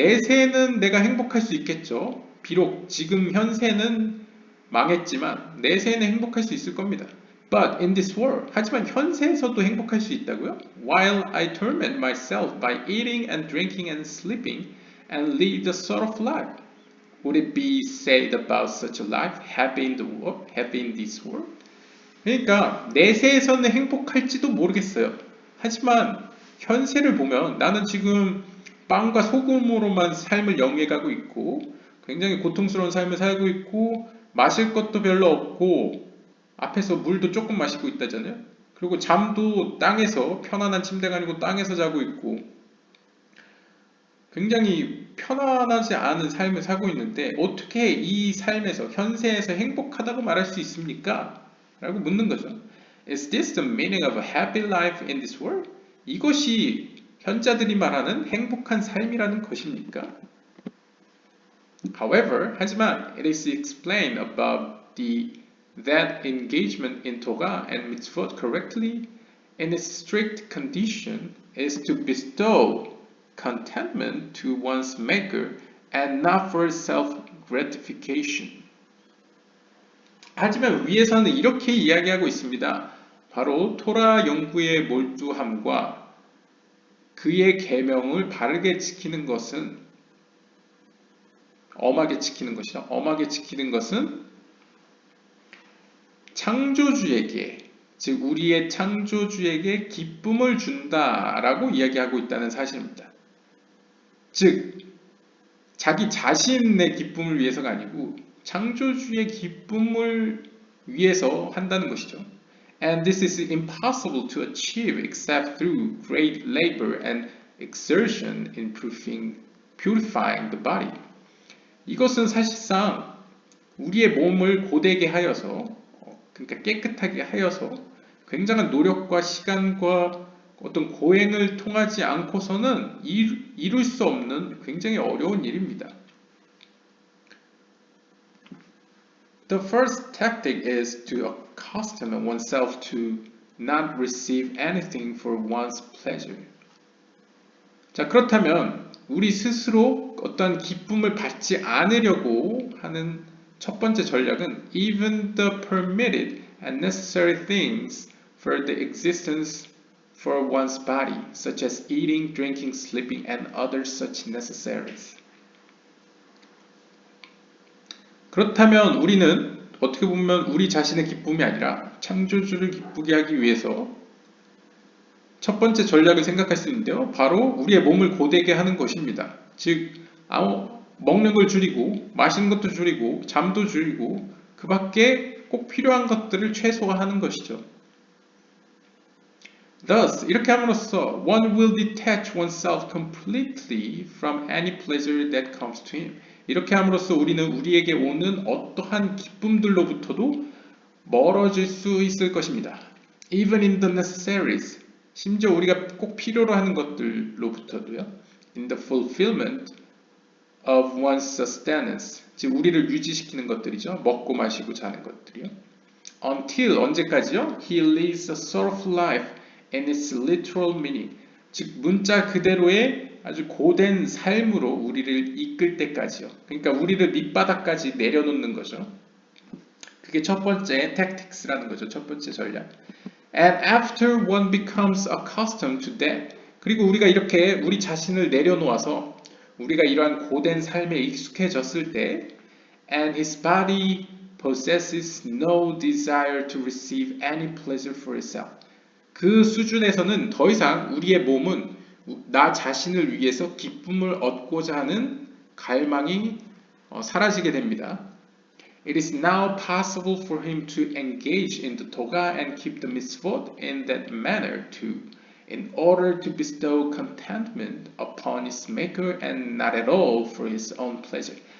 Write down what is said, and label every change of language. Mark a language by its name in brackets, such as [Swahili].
[Korean] 내세는 내가 행복할 수 있겠죠. 비록 지금 현세는 망했지만 내세는 행복할 수 있을 겁니다. [English] But in this world, [Korean] 하지만 현세에서도 행복할 수 있다고요? [English] While I torment myself by eating and drinking and sleeping and lead the sort of life. Would it be said about such a life, happy in the world, happy in this world? [Korean] 그러니까 내세에서는 행복할지도 모르겠어요. 하지만 현세를 보면 나는 지금 빵과 소금으로만 삶을 영위해가고 있고 굉장히 고통스러운 삶을 살고 있고 마실 것도 별로 없고 앞에서 물도 조금 마시고 있다잖아요. 그리고 잠도 땅에서 편안한 침대가 아니고 땅에서 자고 있고 굉장히 편안하지 않은 삶을 살고 있는데 어떻게 이 삶에서 현세에서 행복하다고 말할 수 있습니까? 라고 묻는 거죠. [English] Is this the meaning of a happy life in this world? [Korean] 이것이 현자들이 말하는 행복한 삶이라는 것입니까? [English] However, 하지만 it is explained above that engagement in Torah and mitzvot correctly in its strict condition is to bestow contentment to one's maker and not for self-gratification. [Korean] 하지만 위에서는 이렇게 이야기하고 있습니다. 바로 토라 연구에 몰두함과 그의 계명을 바르게 지키는 것은 엄하게 지키는 것이다. 엄하게 지키는 것은 창조주에게 즉 우리의 창조주에게 기쁨을 준다라고 이야기하고 있다는 사실입니다. 즉 자기 자신의 기쁨을 위해서가 아니고 창조주의 기쁨을 위해서 한다는 것이죠. [English] And this is impossible to achieve except through great labor and exertion in purifying the body. [Korean] 이것은 사실상 우리의 몸을 고되게 하여서, 그러니까 깨끗하게 하여서 굉장한 노력과 시간과 어떤 고행을 통하지 않고서는 이룰 수 없는 굉장히 어려운 일입니다. [English] The first tactic is to accustom oneself to not receive anything for one's pleasure. [Korean] 자, 그렇다면 우리 스스로 어떤 기쁨을 받지 않으려고 하는 첫 번째 전략은 [English] even the permitted and necessary things for the existence for one's body, such as eating, drinking, sleeping, and other such necessaries. [Korean] 그렇다면 우리는 어떻게 보면 우리 자신의 기쁨이 아니라 창조주를 기쁘게 하기 위해서 첫 번째 전략을 생각할 수 있는데요. 바로 우리의 몸을 고되게 하는 것입니다. 즉, 먹는 걸 줄이고, 마시는 것도 줄이고, 잠도 줄이고, 그 밖에 꼭 필요한 것들을 최소화하는 것이죠. [English] Thus, [Korean] 이렇게 함으로써 [English] one will detach oneself completely from any pleasure that comes to him. [Korean] 이렇게 함으로써 우리는 우리에게 오는 어떠한 기쁨들로부터도 멀어질 수 있을 것입니다. [English] Even in the necessaries, [Korean] 심지어 우리가 꼭 필요로 하는 것들로부터도요. [English] In the fulfillment of one's sustenance, [Korean] 즉 우리를 유지시키는 것들이죠. 먹고 마시고 자는 것들이요. Until, 언제까지요? [English] He lives a sorrowful life in its literal meaning, [Korean] 즉 문자 그대로의 아주 고된 삶으로 우리를 이끌 때까지요. 그러니까 우리를 밑바닥까지 내려놓는 거죠. 그게 첫 번째 tactics라는 거죠. 첫 번째 전략. [English] And after one becomes accustomed to that, [Korean] 그리고 우리가 이렇게 우리 자신을 내려놓아서 우리가 이러한 고된 삶에 익숙해졌을 때 [English] and his body possesses no desire to receive any pleasure for itself, [Korean] 그 수준에서는 더 이상 우리의 몸은 나 자신을 위해서 기쁨을 얻고자 하는 갈망이 사라지게 됩니다. [English] It is now possible for him to engage in the toga and keep the mitzvot in that manner too, in order to bestow contentment upon his maker and not at all for his own pleasure.